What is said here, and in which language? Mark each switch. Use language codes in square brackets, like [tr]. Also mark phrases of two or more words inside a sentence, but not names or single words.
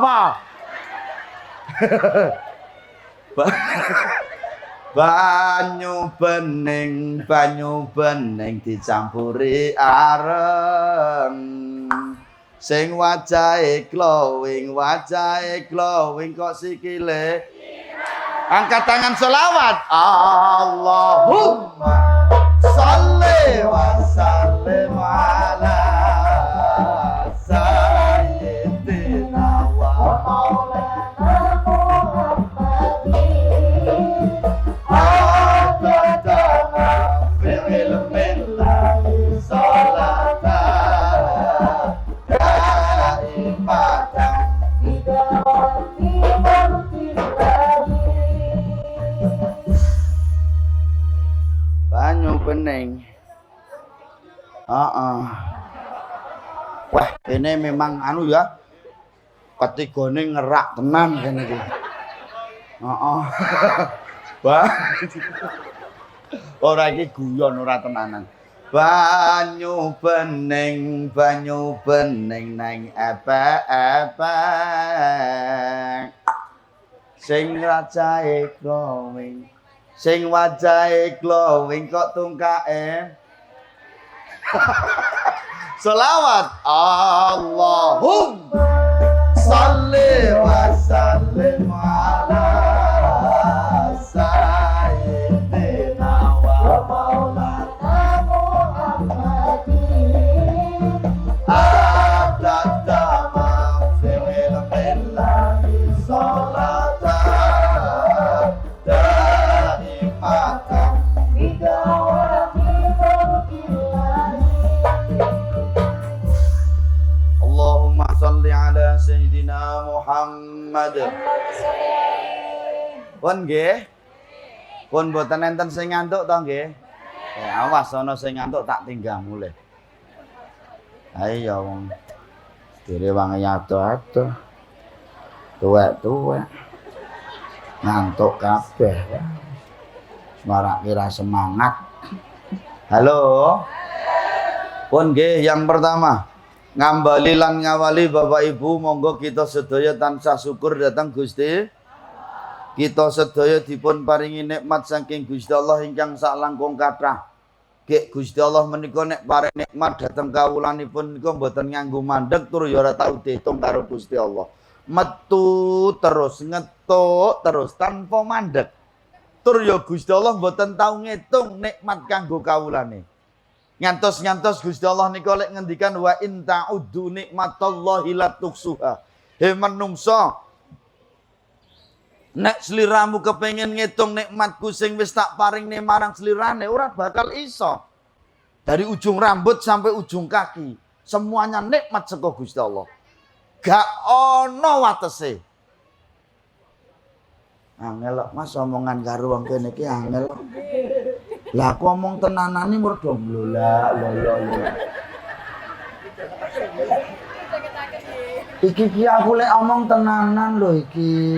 [jv] Banyu bening dicampuri areng. Sing wajahe glowing kok sikile. Angkat tangan selawat. [ar] اللهم صل وسلم على سيدنا ومولانا محمد. عددنا في علم الله صلاة دائمة بدوات مرتله. [jv] Banyu bening. Wah, [id] ini memang anu ya. [jv] Ketigane ngerak tenan kene iki. Wah. Ora iki guyon ora tenanan. Banyu bening nang epek-epek. Sing rajae glowing, sing wajahe glowing kok tungkae. [ar] Selawat. اللهم صل وسلم على سيدنا ومولانا محمد. عدد ما في علم الله صلاة دائمة بدوات مرتله. اللهم صل على سيدنا محمد. [jv] Pun nggih. Pun mboten enten sing ngantuk to nggih. Awas ana sing ngantuk tak tinggal mulih. Ayo wong dhewe wangi ado-ado. Tuwek-tuwek. Ngantuk kabeh. Marak kira semangat. Halo. Pun nggih [id] yang pertama. [jv] Ngambali lan ngawali Bapak Ibu, monggo kita sedaya tansah syukur datang Gusti. Kita sedaya dipun paringi nikmat saking Gusti Allah ingkang sak langkung kathah. Gek Gusti Allah menika nek paring nikmat dhateng kawulanipun niku mboten nganggo mandeg tur ya ora tau diitung karo Gusti Allah. Metu terus ngetuk terus tanpa mandeg. Tur ya Gusti Allah mboten tau ngitung nikmat kanggo kawulane. Ngantos Gusti Allah nika lek ngendikan [ar] وإن تعدوا نعمة الله لا تحصوها. [jv] He menungso nek sliramu kepengin ngitung nikmatku sing wis tak paringne marang slirane ora bakal iso. [id] Dari ujung rambut sampai ujung kaki, semuanya nikmat saka Gusti Allah. [jv] Gak ono watese. Angel Mas omongan karo wong kene iki angel. Lah aku omong tenanane mergo lola. Iki aku lek omong tenanan lho iki.